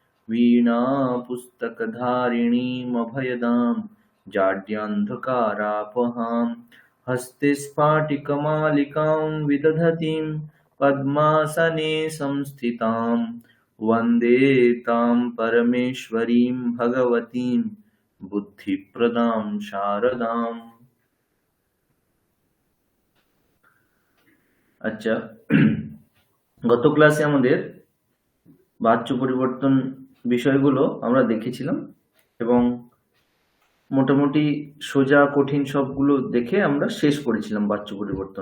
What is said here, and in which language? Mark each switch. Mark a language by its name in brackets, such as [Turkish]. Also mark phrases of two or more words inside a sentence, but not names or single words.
[Sanskrit] वीणापुस्तकधारिणीमभयदां जाड्यान्धकारापहां हस्ते स्फाटिकमालिकां विदधतीं पद्मासने संस्थितां वन्दे तां परमेश्वरीं भगवतीं बुद्धिप्रदां शारदाम्। [Bangla] আচ্ছা, গত ক্লাসে আমাদের বাচ্য পরিবর্তন বিষয়গুলো আমরা দেখেছিলাম এবং মোটামুটি সোজা কঠিন সবগুলো দেখে আমরা শেষ করেছিলাম বাচ্য পরিবর্তন।